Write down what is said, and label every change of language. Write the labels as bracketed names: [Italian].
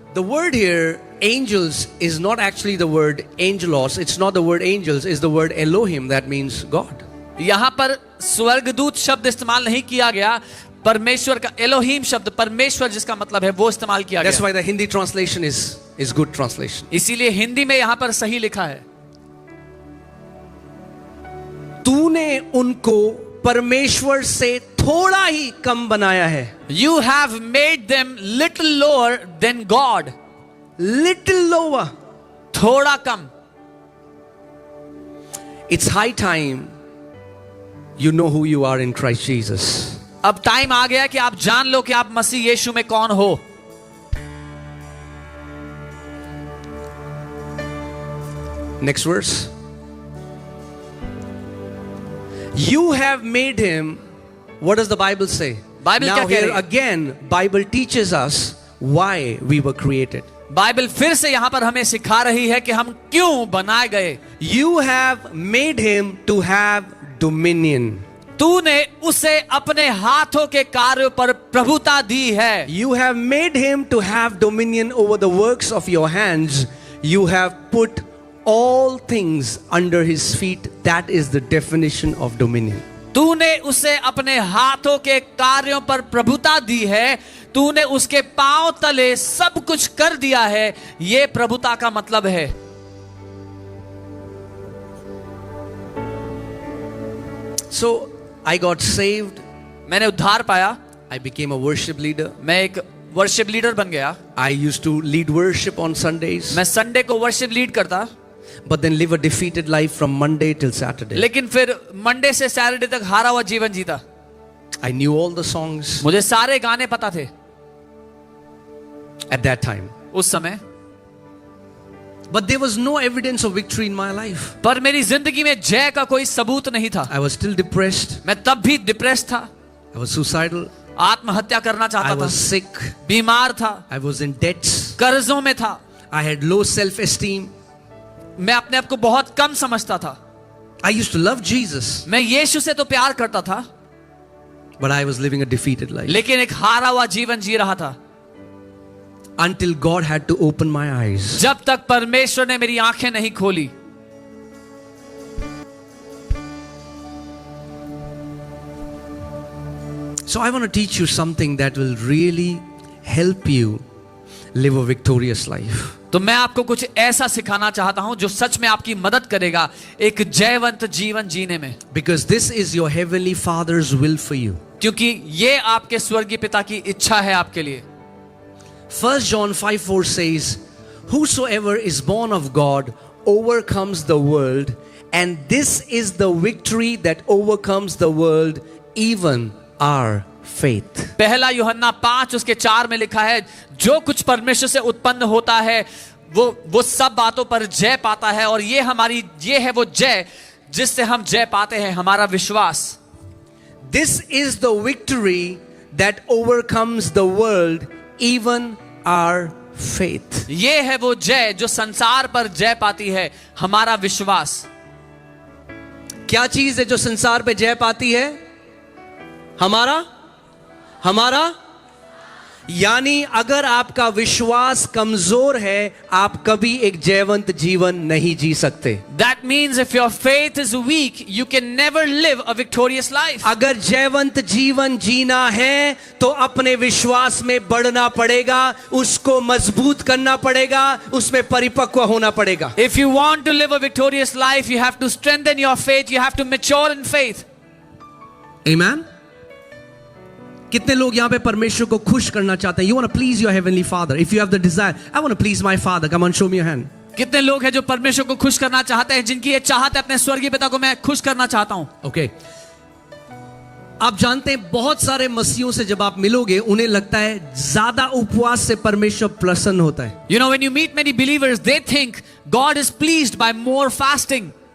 [English] The word here, angels, is not actually the word angelos. It's not the word angels, it's the word Elohim, that means God. [Hindi] यहां पर स्वर्गदूत शब्द इस्तेमाल नहीं किया गया, परमेश्वर का एलोहीम शब्द परमेश्वर जिसका मतलब है वो इस्तेमाल किया [English] That's [Hindi] गया। [English] why the Hindi translation is good translation. [Hindi] इसीलिए हिंदी में यहां पर सही लिखा है। तूने उनको परमेश्वर से थोड़ा ही कम बनाया है। [English] You have made them little lower than God. Little lower. [Hindi] थोड़ा कम। [English] It's high time you know who you are in Christ Jesus. [Hindi] अब टाइम आ गया कि आप जान लो कि आप मसीह यीशु में कौन हो। [English] Next verse. You have made him. What does the Bible say? [Hindi] Bible [English] Now [Hindi] क्या कह [English] here [Hindi] रही है? [English] again, Bible teaches us why we were created. [Hindi] Bible फिर से यहां पर हमें सिखा रही है कि हम क्यों बनाए गए। [English] You have made him to have dominion. [Hindi] तूने उसे अपने हाथों के कार्यों पर प्रभुता दी है। [English] You have made him to have dominion over the works of your hands. You have put all things under his feet. That is the definition of dominion. [Hindi] तूने उसे अपने हाथों के कार्यों पर प्रभुता दी है। तूने उसके पांव तले सब कुछ कर दिया है। यह प्रभुता का मतलब है। [English] So I got saved. [Hindi] मैंने उद्धार पाया। [English] I became a worship leader. [Hindi] मैं एक वर्शिप लीडर बन गया। [English] I used to lead worship on Sundays, [Hindi] मैं संडे को वर्शिप लीड करता, [English] but then live a defeated life from Monday till Saturday. [Hindi] लेकिन फिर मंडे से सैटरडे तक हारा हुआ जीवन जीता। [English] I knew all the songs [Hindi] मुझे सारे गाने पता थे [English] at that time, [Hindi] उस समय, [English] but there was no evidence of victory in my life. [Hindi] पर मेरी जिंदगी में जय का कोई सबूत नहीं था। [English] I was still depressed. [Hindi] मैं तब भी डिप्रेस था, [English] I was suicidal. [Hindi] आत्महत्या करना [English] I [Hindi] चाहता था, [English] was sick. [Hindi] बीमार था, [English] I was in debts. [Hindi] कर्जों में था, [English] I had low self-esteem. [Hindi] मैं अपने आप को बहुत कम समझता था। [English] I used to love Jesus, [Hindi] मैं यीशु से तो प्यार करता था, [English] but I was living a defeated life. [Hindi] लेकिन एक हारा हुआ जीवन जी रहा था, [English] Until God had to open my eyes. [Hindi] जब तक परमेश्वर ने मेरी आंखें नहीं खोली। [English] So I want to teach you something that will really help you live a victorious life. [Hindi] तो मैं आपको कुछ ऐसा सिखाना चाहता हूं जो सच में आपकी मदद करेगा एक जयवंत जीवन जीने में, [English] Because this is your heavenly Father's will for you. [Hindi] क्योंकि ये आपके स्वर्गीय पिता की इच्छा है आपके लिए। [English] 1 John 5:4 says, Whosoever is born of God overcomes the world, and this is the victory that overcomes the world, even our faith. [Hindi] पहला यूहन्ना 5 उसके 4 में लिखा है, जो कुछ परमेश्वर से उत्पन्न होता है वो सब बातों पर जय पाता है, और ये है वो जय जिससे हम जय पाते हैं, हमारा विश्वास। [English] This is the victory that overcomes the world, even our faith. [Hindi] ये है वो जय जो संसार पर जय पाती है, हमारा विश्वास। क्या चीज है जो संसार पे जय पाती है? हमारा यानी अगर आपका विश्वास कमजोर है, आप कभी एक जयवंत जीवन नहीं जी सकते। [English] That means if your faith is weak, you can never live a victorious life. [Hindi] अगर जयवंत जीवन जीना है तो अपने विश्वास में बढ़ना पड़ेगा, उसको मजबूत करना पड़ेगा, उसमें परिपक्व होना पड़ेगा। [English] If you want to live a victorious life, you have to strengthen your faith, you have to mature in faith. Amen. [Hindi] कितने लोग यहाँ पे परमेश्वर को खुश करना चाहते हैं? [English] You want to please your heavenly Father. If you have the desire, I want to please my Father. Come on, show me your hand. [Hindi] कितने लोग हैं जो परमेश्वर को खुश करना चाहते हैं, जिनकी ये चाहत है अपने स्वर्गीय पिता को मैं खुश करना चाहता हूं। [English] Okay. [Hindi] आप जानते हैं बहुत सारे मसीहों से जब आप मिलोगे, उन्हें लगता है ज्यादा उपवास से परमेश्वर प्रसन्न होता है। [English] You know, when you meet many believers, they think God is pleased by more fasting.